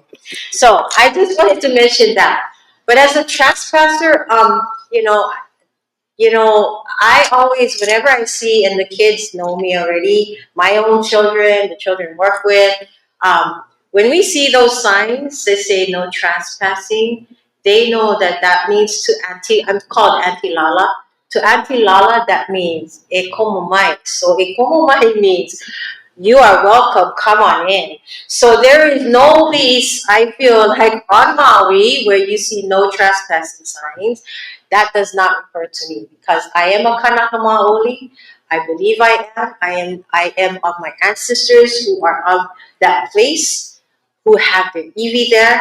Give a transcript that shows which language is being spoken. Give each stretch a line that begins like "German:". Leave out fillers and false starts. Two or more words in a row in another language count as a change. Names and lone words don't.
English: So I just wanted to mention that. But as a trespasser, I always, whenever I see, and the kids know me already, my own children, the children work with, when we see those signs that say no trespassing, they know that means I'm called Auntie Lala. To Auntie Lala, that means
Hawaiian: e komo mai.
English: So
Hawaiian: e komo mai
English: means you are welcome, come on in. So there is no lease, I feel like, on Maui where you see no trespassing signs. That does not refer to me because I am a
Hawaiian: Kānaka Maoli.
English: I believe I am of my ancestors who are of that place, who have their iwi there.